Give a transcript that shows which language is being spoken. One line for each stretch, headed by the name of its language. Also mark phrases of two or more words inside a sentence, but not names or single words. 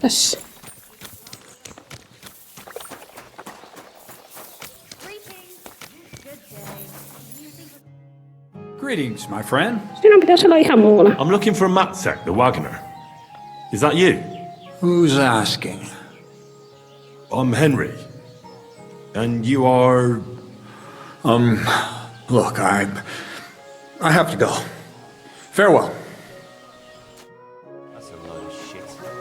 Finnish: tässä.
English: Greetings, my friend.
Finnish: Sinun pitäisi olla ihan muulla.
English: I'm looking for Matsek, the wagoner. Is that you? Who's asking? I'm Henry. And you are... Look, I have to go. Farewell. That's a load of shit.